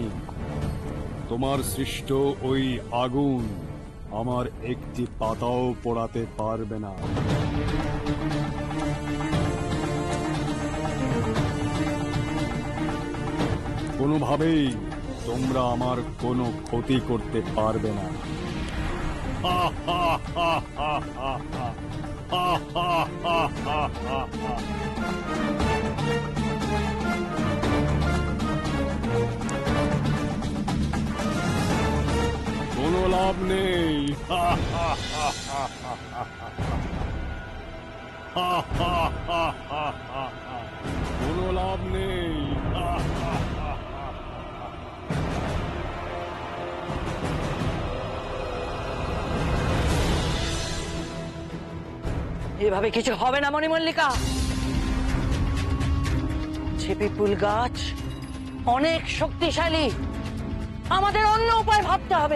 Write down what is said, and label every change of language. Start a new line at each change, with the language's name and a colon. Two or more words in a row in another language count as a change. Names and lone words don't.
Bangla: তোমার সৃষ্ট ওই আগুন আমার একটি পাতাও পোড়াতে পারবে না। কোনোভাবেই তোমরা আমার কোনো ক্ষতি করতে পারবে না। হা হা হা হা হা হা হা হা হা হা হা হা। কোনো লাভ নেই। হা হা হা হা হা হা হা হা হা হা হা হা হা। কোনো লাভ নেই। হা হা হা হা হা। এভাবে কিছু হবে না মণিমল্লিকা। ছিপিপুল গাছ অনেক শক্তিশালী, আমাদের অন্য উপায় ভাবতে হবে।